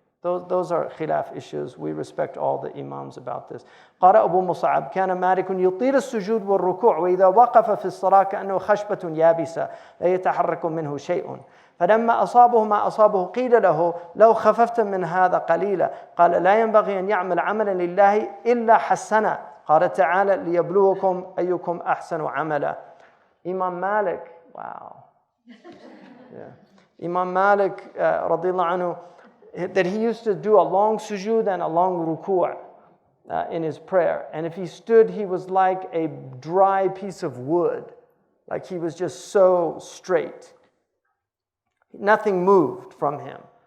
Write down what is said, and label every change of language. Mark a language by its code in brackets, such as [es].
[en] Those are khilaf issues. We respect all the imams about this. [ar] قال أبو مصعب كان مالك يطيل السجود والركوع وإذا وقف في الصلاة كأنه خشبة يابسة لا يتحرك منه شيء فلما أصابه ما أصابه قيل له لو خففت من هذا قليلا قال لا ينبغي أن يعمل عملا لله إلا حسنا قال تعالى ليبلوكم أيكم أحسن عملا. [en] Imam Malik, wow. Yeah. Imam Malik radiyallahu anhu, that he used to do a long sujood and a long ruku' in his prayer. And if he stood, he was like a dry piece of wood. Like he was just so straight. Nothing moved from him.